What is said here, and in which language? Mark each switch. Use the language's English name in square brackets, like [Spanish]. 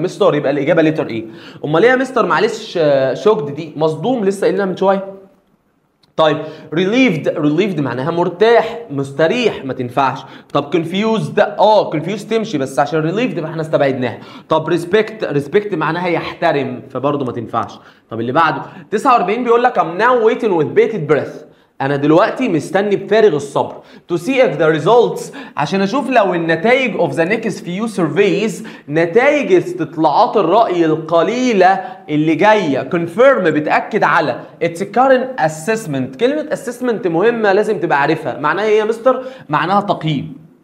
[Arabic] مستر يبقى الاجابة لتر ايه؟ امال ايه يا مستر؟ معلش شوكد دي مصدوم، لسه قايلينها من شوية. طيب relieved معناها مرتاح، مستريح، ما تنفعش. طب confused confused تمشي، بس عشان relieved يبقى احنا استبعدناها. طب respect معناها يحترم، فبرضه ما تنفعش. طب اللي بعده 49 بيقول لك [English] I'm now waiting with bated breath. [Arabic] انا دلوقتي مستني بفارغ الصبر [English] to see if the results [Arabic] عشان اشوف لو النتائج [English] of the next few surveys، [Arabic] نتائج استطلاعات الرأي القليلة اللي جاية confirm بتأكد على [English] its current assessment. [Arabic] كلمة assessment مهمة لازم تبقى عارفها. معناها ايه يا مستر؟ معناها تقييم.